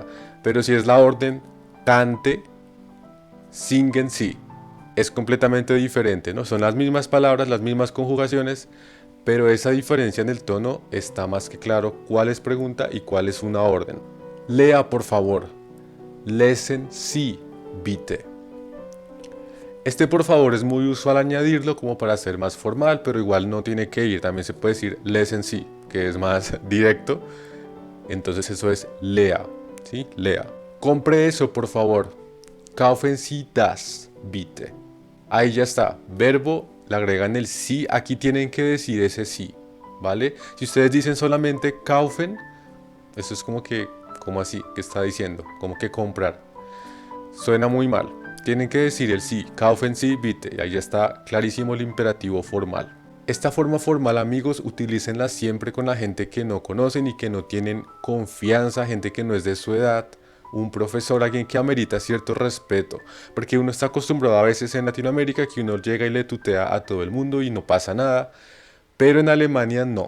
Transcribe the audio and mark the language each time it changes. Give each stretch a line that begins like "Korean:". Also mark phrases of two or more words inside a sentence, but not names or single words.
Spanish: Pero si es la orden cante,
German: singen Sie,
Spanish: es completamente diferente, ¿no? Son las mismas palabras, las mismas conjugaciones, pero esa diferencia en el tono está más que claro cuál es pregunta y cuál es una orden. Lea, por favor.
German: Lesen Sie, bitte.
Spanish: Este por favor es muy usual añadirlo como para ser más formal, pero igual no tiene que ir. También se puede decir
German: lesen sí,
Spanish: que es más directo. Entonces eso es lea, ¿sí? Lea. Compre eso por favor.
German: Kaufen Sie das, bitte.
Spanish: Ahí ya está. Verbo, le agregan el sí. Aquí tienen que decir ese sí, ¿vale? Si ustedes dicen solamente kaufen, eso es como que, como así, que está diciendo, como que comprar. Suena muy mal. Tienen que decir el sí,
German: kaufen Sie bitte.
Spanish: Y ahí ya está clarísimo el imperativo formal. Esta forma formal, amigos, utilícenla siempre con la gente que no conocen y que no tienen confianza, gente que no es de su edad, un profesor, alguien que amerita cierto respeto, porque uno está acostumbrado a veces en Latinoamérica que uno llega y le tutea a todo el mundo y no pasa nada, pero en Alemania no.